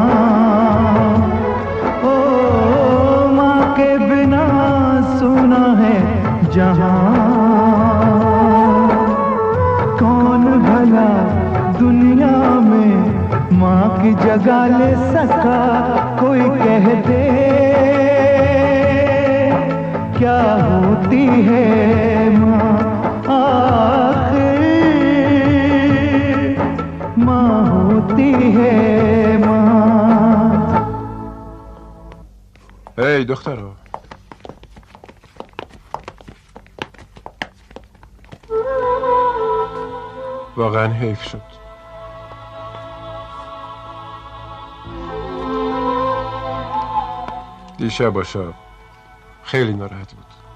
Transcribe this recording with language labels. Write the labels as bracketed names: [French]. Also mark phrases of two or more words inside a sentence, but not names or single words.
[Hindi] ओ माँ के बिना सुना है जहाँ कौन भला दुनिया में माँ की जगह ले सका कोई कह दे क्या होती है माँ आखिर माँ होती है माँ. [Persian] ای دخترا، واقعا حیف شد. دیشب آشا خیلی ناراحت بود.